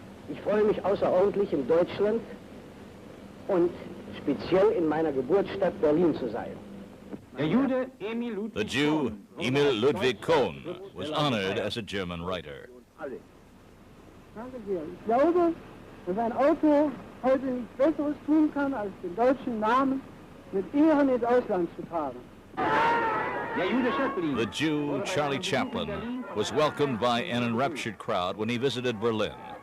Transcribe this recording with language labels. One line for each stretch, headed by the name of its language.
German: Ich freue mich außerordentlich, in Deutschland und speziell in meiner Geburtsstadt Berlin zu sein.
English: The Jew, Emil Ludwig Kohn, was honored as a German writer.
German: Danke sehr. Ich glaube, dass ein Autor heute nichts Besseres tun kann, als den deutschen Namen mit Ehren ins Ausland zu tragen.
English: The Jew, Charlie Chaplin, was welcomed by an enraptured crowd when he visited Berlin.